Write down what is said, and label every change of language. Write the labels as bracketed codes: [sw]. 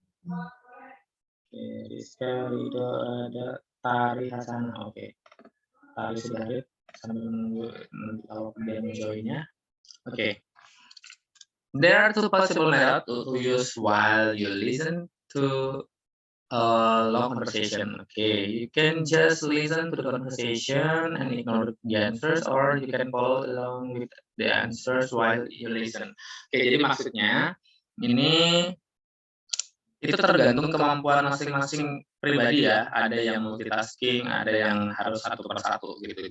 [id] Oke, Rizka, Rido, ada Tari Hasan. Oke, Tari sudah hit sambil menunggu nanti kalau dia menjoinnya. Oke. [en] There are two possible methods to use while you listen to a long conversation. Okay, you can just listen to the conversation and ignore the answers, or you can follow along with the answers while you listen. [id] Oke, jadi maksudnya ini itu tergantung kemampuan masing-masing pribadi ya. Ada yang multitasking, ada yang harus satu persatu gitu.